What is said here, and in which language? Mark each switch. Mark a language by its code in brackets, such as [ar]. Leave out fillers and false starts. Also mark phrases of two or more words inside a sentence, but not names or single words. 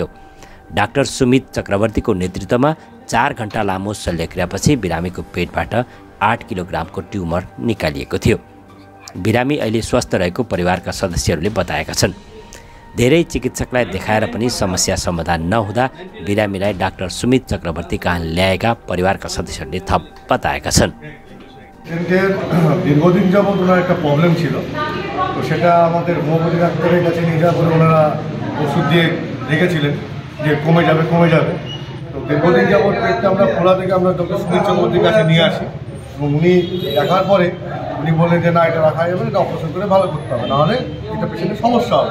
[ne] डाक्टर सुमित चक्रवर्तीको नेतृत्वमा 4 घण्टा लामो शल्यक्रियापछि बिरामीको पेटबाट 8 किलोग्रामको ट्युमर निकालिएको थियो। बिरामी अहिले स्वस्थ रहेको परिवारका सदस्यहरूले बताएका छन्। धेरै चिकित्सकलाई देखाएर पनि समस्या समाधान नहुँदा बिरामीलाई डाक्टर सुमित चक्रवर्ती कहाँ ल्याएका परिवारका सदस्यहरूले थप बताएका छन्। [bn] দীর্ঘদিন যাবত ওনার একটা প্রবলেম ছিল, তো সেটা আমাদের হোমিওপ্যাথি ডাক্তারের কাছে নিয়ে যাওয়ার পরে ওনারা ওষুধ দিয়ে রেখেছিলেন যে কমে যাবে। তো দীর্ঘদিন যাবত পেটটা আমরা খোলা থেকে আমরা ডক্টর সুমিত চক্রবর্তীর কাছে নিয়ে আসি এবং উনি দেখার পরে উনি বললেন যে না, এটা রাখা যাবে না, এটা অপারেশন করে ভালো করতে হবে, নাহলে এটা পেশেন্টের সমস্যা হবে।